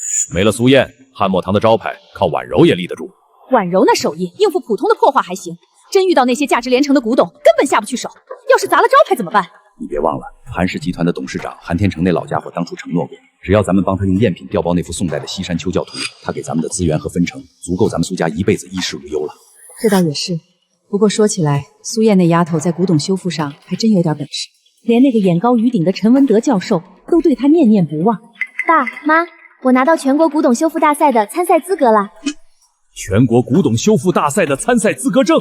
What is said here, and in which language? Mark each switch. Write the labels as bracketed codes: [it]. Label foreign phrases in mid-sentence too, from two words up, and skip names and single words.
[zh] 沒了蘇燕，漢墨堂的招牌靠婉柔也立得住。婉柔那手藝應付普通的破畫還行，真遇到那些價值連城的古董，根本下不去手。要是砸了招牌怎麼辦？你別忘了，韓氏集團的董事長韓天成那老家伙當初承諾過，只要咱們幫他用贗品調包那幅宋代的西山丘教圖，他給咱們的資源和分成，足夠咱們蘇家一輩子衣食無憂了。這倒也是，不過說起來，蘇燕那丫頭在古董修復上還真有點本事，連那個眼高於頂的陳文德教授都對她念念不忘。爸媽，我拿到全國古董修復大賽的參賽資格了。全國古董修復大賽的參賽資格證？